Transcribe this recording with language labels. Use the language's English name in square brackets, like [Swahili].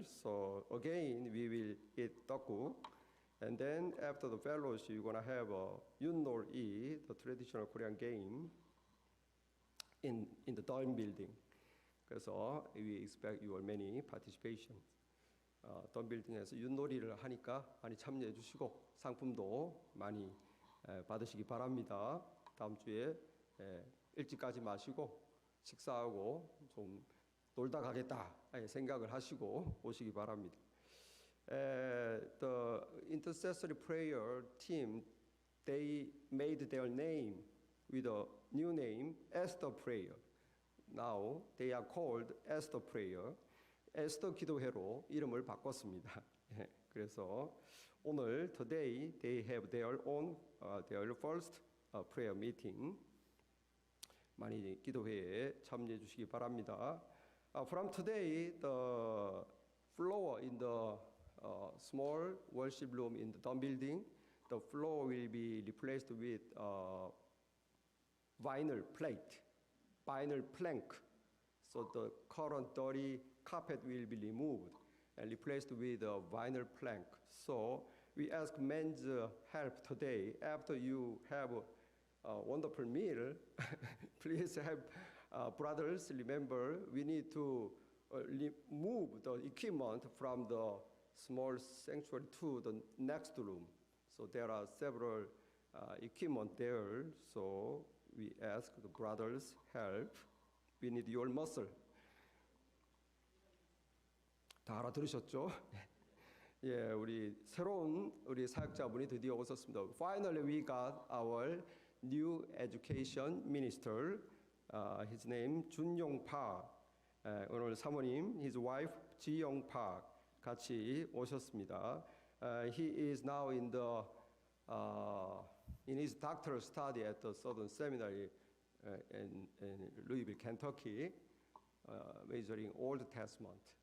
[English] So again we will eat 떡국, and then after the fellowship you're gonna have Yunnor이, the traditional Korean game, in the Daeun building. [Korean] 그래서 [English] we expect your many participation. [Korean] 던 빌딩에서 윷놀이를 하니까 많이 참여해 주시고 상품도 많이 받으시기 바랍니다. 다음 주에 일찍 가지 마시고 식사하고 좀 놀다 가겠다 생각을 하시고 오시기 바랍니다. [English] The intercessory prayer team, they made their name with a new name, Esther Prayer. Now they are called Esther Prayer. [Korean] 에스더 기도회로 이름을 바꿨습니다. 그래서 오늘 [English] today they have their own their first prayer meeting. [Korean] 많이 기도회에 참여해 주시기 바랍니다. [English] From today the floor in the small worship room in the Daeun building, the floor will be replaced with vinyl plate. Vinyl plank, so the current dirty carpet will be removed and replaced with a vinyl plank. So we ask men's help today. After you have a wonderful meal, please have brothers, remember, we need to move the equipment from the small sanctuary to the next room. So there are several equipment there. So we ask the brothers help. We need your muscle. [Korean] 다 알아들으셨죠? 예, 우리 새로운 우리 사역자분이 드디어 오셨습니다. [English] Finally, we got our new education minister. His name 준용 Park. [Korean] 오늘 사모님, [English] his wife [Korean] 지영 Park 같이 오셨습니다. [English] He is now in his doctoral study at the Southern Seminary in Louisville, Kentucky, majoring Old Testament.